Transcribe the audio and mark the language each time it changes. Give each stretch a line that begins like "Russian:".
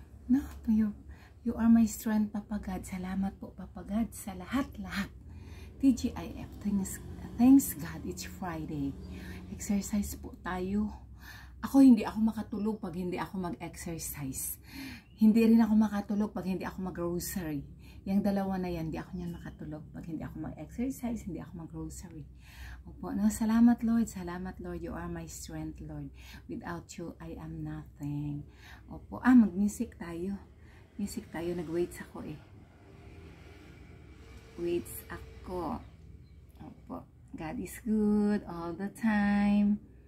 English: No, you are my strength, Papa God.
Filipino: Salamat po, Papa God, sa lahat-lahat.
English: TGIF, thanks God, it's Friday.
Filipino: Exercise po tayo. Hindi ako makatulog pag hindi ako mag-exercise. Hindi rin ako makatulog pag hindi ako mag-grocery. Yung dalawa na yan, hindi ako niyan makatulog pag hindi ako mag-exercise, hindi ako mag-grocery.
English: Opo, no, salamat Lord, you are my strength, Lord. Without you, I am nothing.
Filipino: Opo, mag-music tayo. Music tayo, nag-weights ako eh. Weights ako. Opo,
English: God is good all the time.